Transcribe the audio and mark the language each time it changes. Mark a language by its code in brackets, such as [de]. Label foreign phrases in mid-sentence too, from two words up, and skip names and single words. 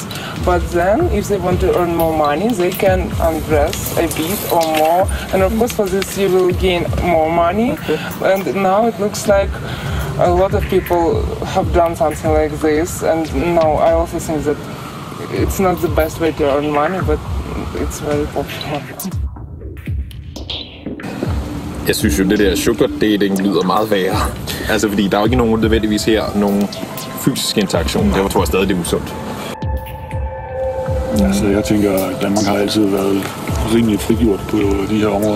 [en] But then, if they want to earn more money, they can undress a bit or more. And of course, for this, you will gain more money. Okay. And now it looks like a lot of people have done something like this. And no, I also think that it's not the best way to earn money, but it's very popular. [da] Jeg synes jo, det der [en] sugar dating [da] lyder meget værre. Altså, fordi der er jo ikke nogen nødvendigvis her, nogen fysisk interaktion. Derfor tror jeg stadig, det er usundt. Altså, jeg tænker, at Danmark har altid været rimelig frigjort på de her områder.